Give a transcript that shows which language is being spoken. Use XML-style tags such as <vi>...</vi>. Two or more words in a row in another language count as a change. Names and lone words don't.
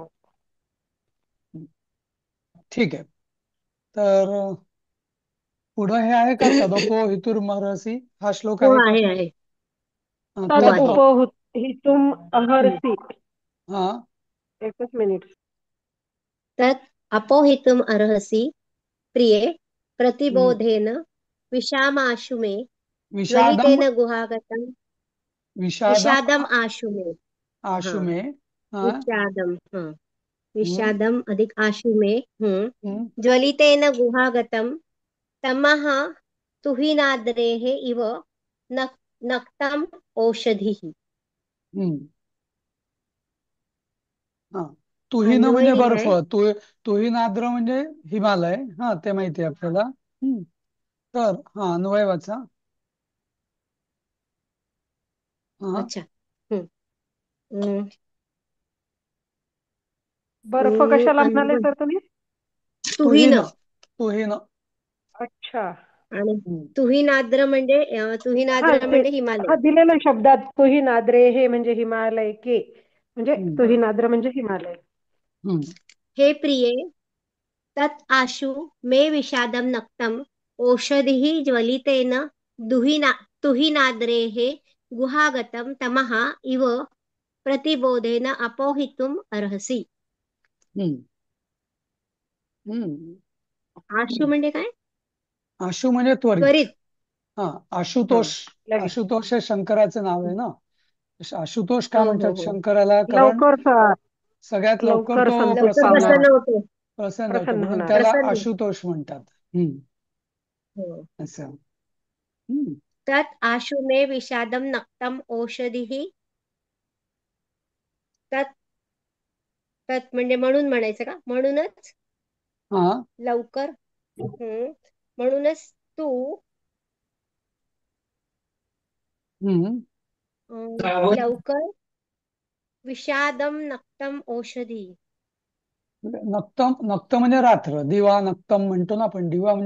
<mr>हम्म. ठीक आहे. तर पुढं हे आहे का</mr> <sa>तदपो हितुर्महर्षी</sa> <mr>हा श्लोक हो आहे का. आहे. हो</mr> <sa>तद</sa> <mr>आहे.</mr> <sa>उपहितुम अर्हसि. हा</sa> <mr>एकच मिनिट.</mr> <sa>तत् अपोहितुम अर्हसि प्रिये हम्म. प्रतिबोधेन विषामाशु मे विषादम ज्वलितेन गुहागतम विषादम विषादम आशु मे. हा आशु में हा विषादम. हा हम्म. विषादम अधिक आशु मे. हम्म. ज्वलितेन गुहागतम तमः तुहिनाद्रेः इव नक्तम औषधिः.</sa> <mr>हम्म. हा तुहिन अन्वय म्हणजे बर्फ दिलाय.</mr> <sa>तुहिन आद्र</sa> <mr>म्हणजे हिमालय हा ते माहिती आहे आपल्याला. तर हा अन्वय वाचा. हा अच्छा. हम्म. हम्म. बर्फ कशाला म्हणाले अन्वय सर तुम्ही. तुहिन. तुहिन तुहिन अच्छा आणि हम्म. तुहिनाद्र म्हणजे हा तुहिनाद्र ते म्हणजे हिमालय. हा दिलेलं शब्दात</mr> <sa>तुही नाद्रे</sa> <mr>हे म्हणजे हिमालय के म्हणजे हम्म. तुही नाद्र म्हणजे हिमालय. हम्म.</mr> <sa>हे प्रिये तत् आशु मे विषादम नक्तम ओषधिः ज्वलितेन दुहिना तुहिनाद्रेः गुहागतम तमः इव प्रतिबोधेन अपोहितुम अर्हसि. हम्म. हम्म.</sa> <mr>आशु हम्म. म्हणजे काय. आशु म्हणजे त्वरित. त्वरित. हा हा आशुतोष. लगेच आशुतोष हे शंकराचं नाव आहे ना. आशुतोष का हो हो म्हणतात हो. शंकराला कारण लवकर सगळ्यात लवकर लवकर तो लवकर संतुष्ट प्रसन्न होणार प्रसन्न होतो. प्रसन्न होतो प्रसन्न म्हणून होणार. त्याला प्रसन्न. आशुतोष म्हणतात. हम्म. हो. असं. हम्म.</mr> <sa>तत् आशु मे विषादम नक्तम औषधिः.</sa> <mr>तत् तत् म्हणजे म्हणून म्हणायचं का म्हणूनच हा लवकर. म्हणूनच तू हम्म. लवकर</mr> <sa>विषादम नक्तम औषधी.</sa> <mr>नक्तम नक्त म्हणजे रात्र</mr> <sa>दिवा नक्तम</sa> <mr>म्हणतो ना आपण दिवा म्हणजे</mr>